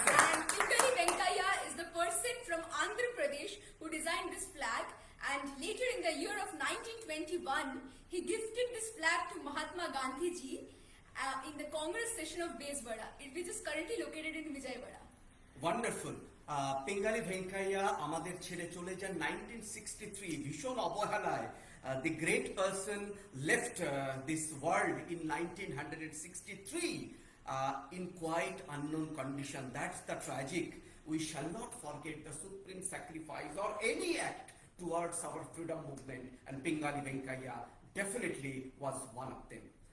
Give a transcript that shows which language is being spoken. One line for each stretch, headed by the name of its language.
English: And Pingali Venkaiah is the person from Andhra Pradesh who designed this flag, and later in the year of 1921 he gifted this flag to Mahatma Gandhi ji in the Congress session of Bezwada, which is currently located in Vijayawada. Wonderful.
Bangla: Pingali Venkaiah আমাদের ছেড়ে চলে যান 1963 ভীষণ অবহেলায়।
English: The great person left this world in 1963 in quite unknown condition. That's the tragic. We shall not forget the supreme sacrifice or any act towards our freedom movement, and Pingali Venkaiah definitely was one of them.